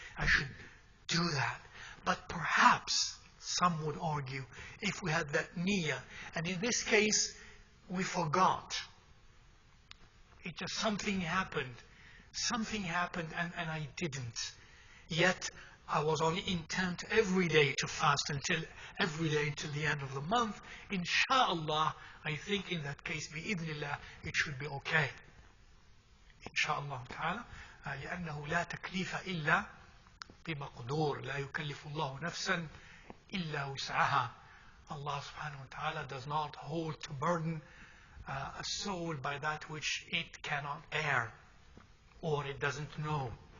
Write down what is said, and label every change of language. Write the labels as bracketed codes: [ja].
[en] I should do that. But perhaps some would argue, if we had that niyyah, and in this case we forgot, it just something happened and I didn't, yet I was on intent every day to fast until the end of the month, inshallah, I think in that case, bi'idhnillah, it should be okay. [ar] Inshallah ta'ala, لأنه لا تكليف إلا بمقدور. لا يكلف الله نفسا إِلَّا وُسْعَهَا. [en] Allah subhanahu wa ta'ala does not hold to burden a soul by that which it cannot bear or it doesn't know.